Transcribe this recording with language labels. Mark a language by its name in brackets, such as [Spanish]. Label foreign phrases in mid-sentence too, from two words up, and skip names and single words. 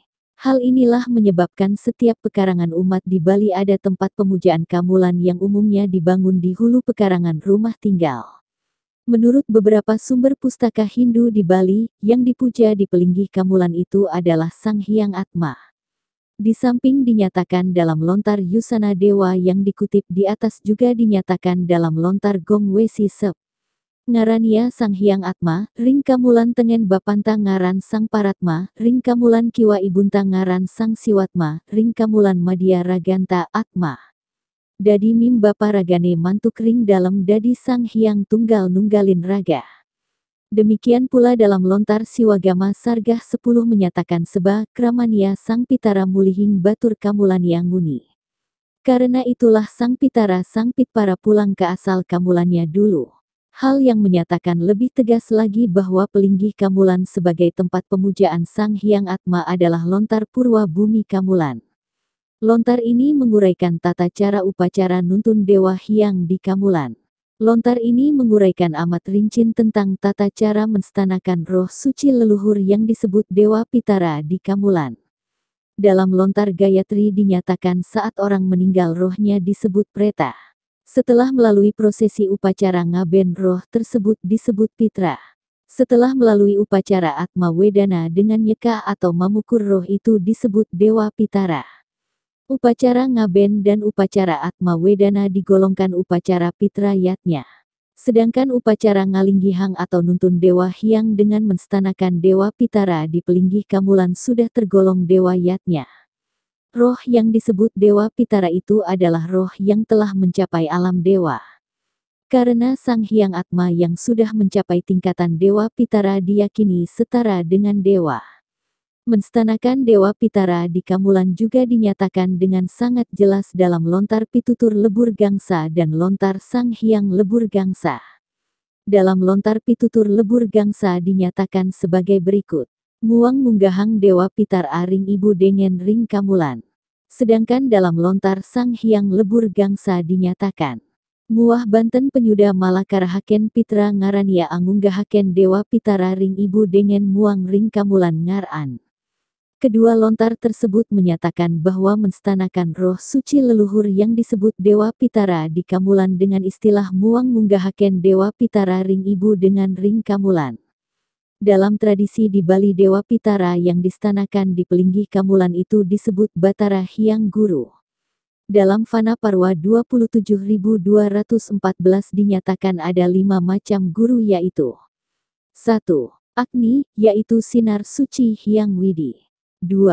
[Indonesian] Hal inilah menyebabkan setiap pekarangan umat di Bali ada tempat pemujaan Kamulan yang umumnya dibangun di hulu pekarangan rumah tinggal. Menurut beberapa sumber pustaka Hindu di Bali, yang dipuja di Pelinggih Kamulan itu adalah Sang Hyang Atma. Di samping dinyatakan dalam lontar Yusana Dewa yang dikutip di atas juga dinyatakan dalam lontar Gong Wesi Sep. [Balinese] Ngarania Sang Hyang Atma, Ring Kamulan Tengen Bapanta ngaran Sang Paratma, Ring Kamulan Kiwa Ibunta ngaran Sang Siwatma, Ring Kamulan Madya Raganta Atma. Dadi mim bapa ragane mantuk ring dalam dadi Sang Hyang Tunggal Nunggalin Raga. [Indonesian] Demikian pula dalam lontar Siwagama Sargah 10 menyatakan [Balinese] seba kramania Sang Pitara Mulihing Batur Kamulan [Indonesian] yang nguni. Karena itulah Sang Pitara Sang Pitpara pulang ke asal kamulannya dulu. Hal yang menyatakan lebih tegas lagi bahwa Pelinggih Kamulan sebagai tempat pemujaan Sang Hyang Atma adalah lontar Purwa Bumi Kamulan. Lontar ini menguraikan tata cara upacara nuntun Dewa Hyang di Kamulan. Lontar ini menguraikan amat rinci tentang tata cara menstanakan roh suci leluhur yang disebut Dewa Pitara di Kamulan. Dalam lontar Gayatri dinyatakan saat orang meninggal rohnya disebut preta. Setelah melalui prosesi upacara ngaben roh tersebut disebut pitra. Setelah melalui upacara Atma Wedana dengan nyeka atau memukur roh itu disebut Dewa Pitara. Upacara ngaben dan upacara Atma Wedana digolongkan upacara Pitra Yatnya. Sedangkan upacara Ngalinggihang atau nuntun Dewa Hyang dengan menstanakan Dewa Pitara di Pelinggih Kamulan sudah tergolong Dewa Yatnya. Roh yang disebut Dewa Pitara itu adalah roh yang telah mencapai alam dewa. Karena Sang Hyang Atma yang sudah mencapai tingkatan Dewa Pitara diyakini setara dengan dewa. Menstanakan Dewa Pitara di Kamulan juga dinyatakan dengan sangat jelas dalam lontar Pitutur Lebur Gangsa dan lontar Sang Hyang Lebur Gangsa. Dalam lontar Pitutur Lebur Gangsa dinyatakan sebagai berikut. [Balinese] Muang munggahang Dewa Pitar Aring Ibu Dengen Ring Kamulan. [Indonesian] Sedangkan dalam lontar Sang Hyang Lebur Gangsa dinyatakan. [Balinese] Muah Banten Penyuda Malakarahaken Pitra Ngarania Angunggahaken Dewa Pitara Ring Ibu Dengen Muang Ring Kamulan Ngaran. [Indonesian] Kedua lontar tersebut menyatakan bahwa menstanakan roh suci leluhur yang disebut Dewa Pitara di Kamulan dengan istilah [Balinese] Muang Munggahaken Dewa Pitara Ring Ibu dengan Ring Kamulan. [Indonesian] Dalam tradisi di Bali Dewa Pitara yang distanakan di Pelinggih Kamulan itu disebut Batara Hyang Guru. Dalam Fana Parwa 27.214 dinyatakan ada 5 macam guru yaitu 1. Agni, yaitu sinar suci Hyang Widi. 2.